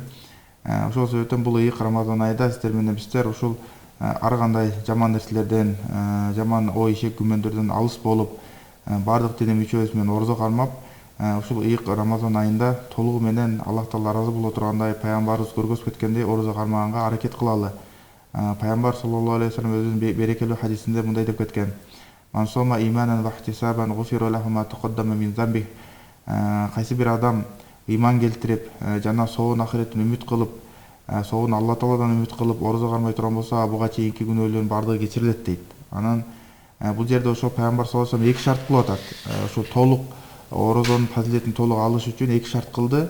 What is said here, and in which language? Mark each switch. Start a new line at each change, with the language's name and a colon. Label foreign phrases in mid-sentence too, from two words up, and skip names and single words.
Kyrgyz: Ошол себептен бул ыйык Рамазан айда сиздер менен биздер ушул ар кандай жаман нерселерден, жаман ой ишек күмөндөрдөн алыс болуп, бардык дене мүчөбүз менен орозо кармап, ушул ыйык Рамазан айында толугу менен Аллах Таала ыраазы боло тургандай, пайгамбарыбыз көргөзүп кеткендей орозо кармаганга аракет кылалы. Пайгамбар
Arabic: صلى الله عليه وسلم
Kyrgyz: өзүнүн берекелүү хадисинде мындай деп кеткен:
Arabic: "من صام إيمانا واحتسابا غفر له ما تقدم من ذنبه."
Kyrgyz: Кайсы бир адам иман келтирип, жана соон ахиреттен үмүт кылып, соон Алла Тааладан үмүт кылып орозо кармай турган болсо, буга чейинки күнөөлөрүнүн бардыгы кечирилет дейт. Анан бул жерде ошо пайгамбар
Arabic: صلى الله عليه وسلم
Kyrgyz: эки шарт кылып атат. Ошо толук орозонун фазилетин толук алыш үчүн эки шарт кылды.